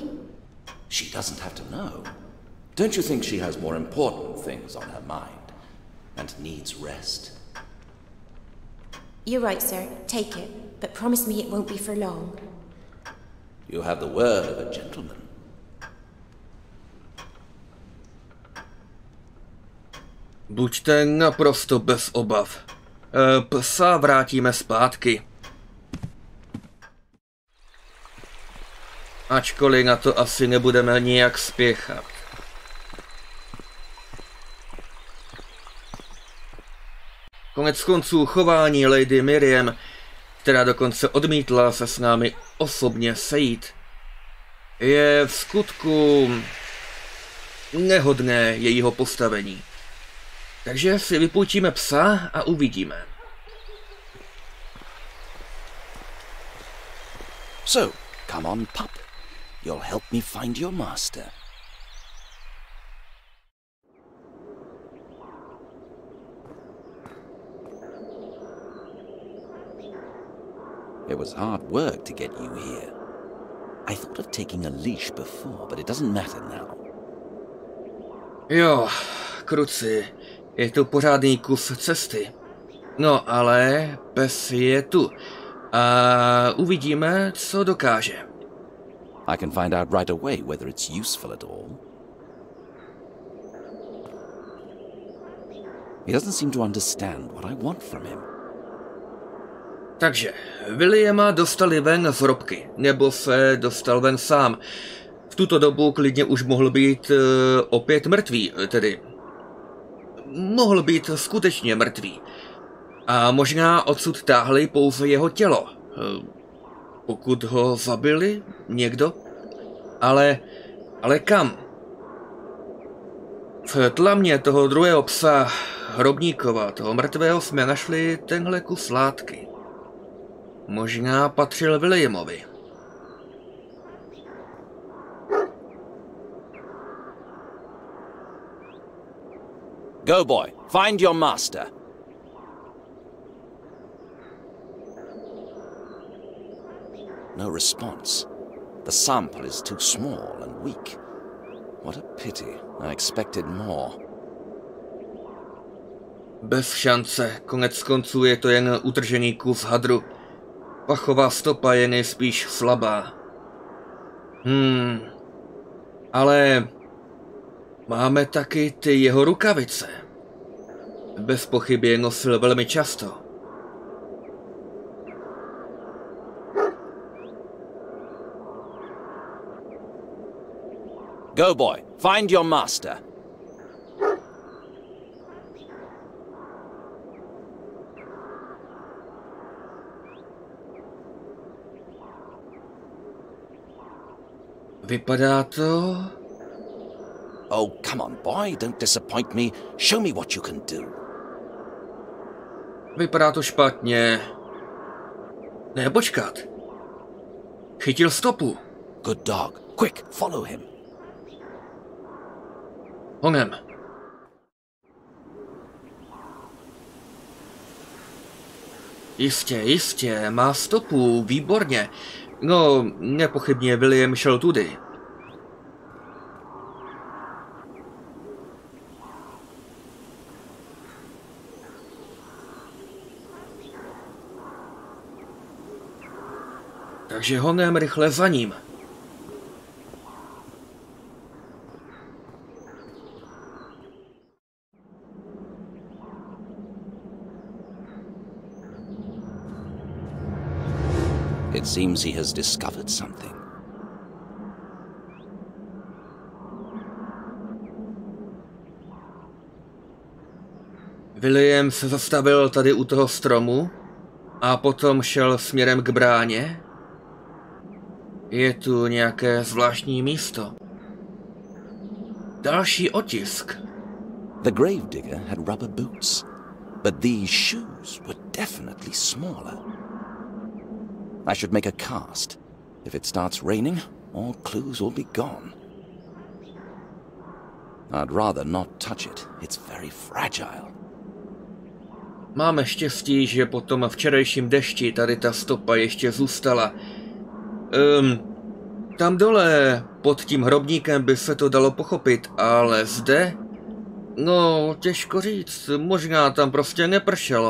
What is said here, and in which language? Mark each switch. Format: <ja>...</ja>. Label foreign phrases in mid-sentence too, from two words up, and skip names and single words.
<en>She doesn't have to know. Don't you think she has more important things on her mind and needs rest? You're right, sir. Take it. But promise me it won't be for long. You have the word of a gentleman.</en> <cs>Buďte naprosto bez obav. Psa vrátíme zpátky. Ačkoliv na to asi nebudeme nijak spěchat. Konec konců chování Lady Miriam, která dokonce odmítla se s námi osobně sejít, je v skutku nehodné jejího postavení. Takže si vypůjčíme psa a uvidíme.</cs> <en>So, come on, pup. You'll help me find your master. It was hard work to get you here. I thought of taking a leash before, but it doesn't matter now.</en> <cs>Jo, kruci, je to pořádný kus cesty. No ale pes je tu a uvidíme, co dokáže.</cs> <en>I can find out right away whether it's useful at all. He doesn't seem to understand what I want from him.</en> <cs>Takže Williama dostali ven z hrobky, nebo se dostal ven sám. V tuto dobu klidně už mohl být opět mrtvý, tedy mohl být skutečně mrtvý. A možná odsud táhli pouze jeho tělo. Pokud ho zabili někdo? Ale kam? V tlamě toho druhého psa, hrobníkova, toho mrtvého, jsme našli tenhle kus látky. Možná patřil Williamovi.</cs> <en>Go, boy. Find your master. No response. The sample is too small and weak. What a pity. I expected more.</en> <cs>Bez šance. Konec konců je to jen utržený kus hadru. Pachová stopa je nejspíš slabá. Ale máme taky ty jeho rukavice. Bez pochyby je nosil velmi často.</cs> <en>Go, boy. Find your master.</en> <cs>Vypadá to...</cs> <en>Oh, come on, boy. Don't disappoint me. Show me what you can do.</en> <cs>Vypadá to špatně. Ne, počkat. Chytil stopu.</cs> <en>Good dog. Quick, follow him.</en> <cs>Honem. Jistě, má stopu, výborně. No, nepochybně William šel tudy. Takže honem rychle za ním.</cs> <en>It seems he has discovered something.</en> <cs>William se zastavil tady u toho stromu a potom šel směrem k bráně. Je tu nějaké zvláštní místo. Další otisk.</cs> <en>The gravedigger had rubber boots, but these shoes were definitely smaller. I should make a cast. If it starts raining, all clues will be gone. I'd rather not touch it. It's very fragile.</en> <cs>Máme štěstí, že po tom včerejším dešti tady ta stopa ještě zůstala. Tam dole, pod tím hrobníkem by se to dalo pochopit, ale zde? No, těžko říct, možná tam prostě nepršelo.</cs>